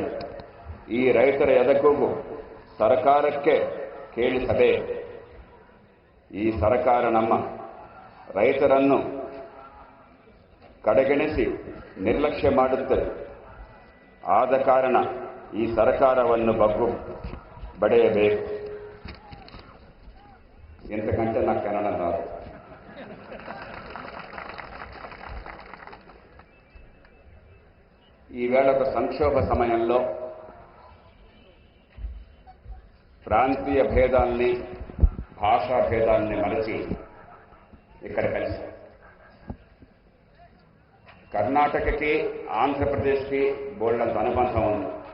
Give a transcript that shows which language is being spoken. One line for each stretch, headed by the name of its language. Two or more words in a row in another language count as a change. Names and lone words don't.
Kannada: ಈ ರೈತರ ಎದೆಗೂಗು ಸರ್ಕಾರಕ್ಕೆ ಕೇಳಿಸದೆ. ಈ ಸರ್ಕಾರ ನಮ್ಮ ರೈತರನ್ನು ಕಡೆಗಣಿಸಿ ನಿರ್ಲಕ್ಷ್ಯ ಮಾಡುತ್ತದೆ. ಆದ ಕಾರಣ ಈ ಸರ್ಕಾರವನ್ನು ಬಗ್ಗು ಬಡೆಯಬೇಕು.
Telugu: ఎంతకంటే నాకు కన్నడం రాదు. ఈవేళ ఒక సంక్షోభ సమయంలో ప్రాంతీయ భేదాల్ని, భాషా భేదాల్ని మరచి ఇక్కడ కలిసి కర్ణాటకకి ఆంధ్రప్రదేశ్కి బోల్డంత అనుబంధం ఉంది.